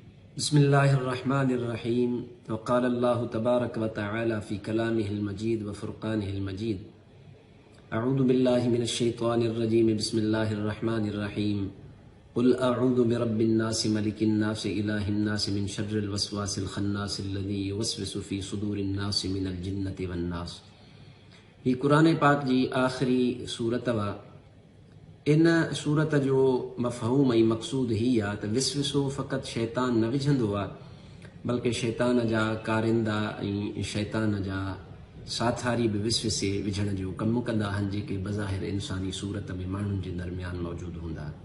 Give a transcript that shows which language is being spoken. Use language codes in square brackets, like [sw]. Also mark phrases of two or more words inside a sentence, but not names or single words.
[ar] بسم الله الرحمن الرحيم وقال الله تبارك وتعالى في كلامه المجيد وفرقانه المجيد أعوذ بالله من الشيطان الرجيم بسم الله الرحمن الرحيم قل أعوذ برب الناس ملك الناس إله الناس من شر الوسواس الخناس الذي يوسوس في صدور الناس من الجنة والناس. [sd] ही कुरान पाक जी आख़िरी सूरत वा। इन सूरत जो मफ़हूम ऐं मक़सूद ही आहे त विसविसो फ़क़ति शैतान न विझंदो आहे, बल्कि शैतान जा कारिंदा ऐं शैतान जा साथारी बि विसविसे विझण जो कमु कंदा आहिनि, जेके बज़ाहिर इंसानी सूरत में माण्हुनि जे दरमियान मौजूदु हूंदा।